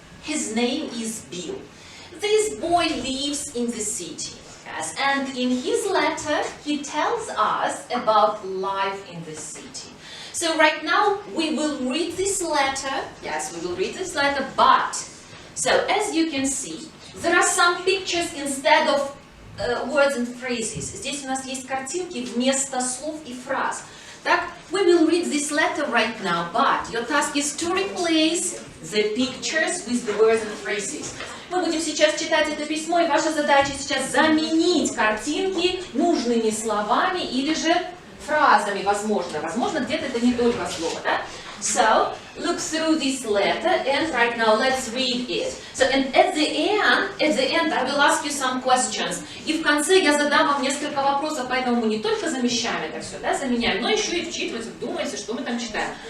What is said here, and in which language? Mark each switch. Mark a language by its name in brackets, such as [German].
[English] His name is Bill. This boy lives in the city, yes, and in his letter he tells us about life in the city. So right now we will read this letter. Yes, we will read this letter, but so as you can see, there are some pictures instead of words and phrases. [Russian] Здесь у нас есть картинки вместо слов и фраз. [English] Так, we will read this letter right now, but your task is to replace the pictures with the words and phrases. [Russian] Мы будем сейчас читать это письмо, и ваша задача сейчас заменить картинки нужными словами или же фразами, возможно. Возможно, где-то это не только слово, да? [English] So, look through this letter, and right now let's read it. So, and at the end, I will ask you some questions. [Russian] И в конце я задам вам несколько вопросов, поэтому мы не только замещаем это все, да, заменяем, но еще и вчитываемся, вдумываемся, что мы там читаем.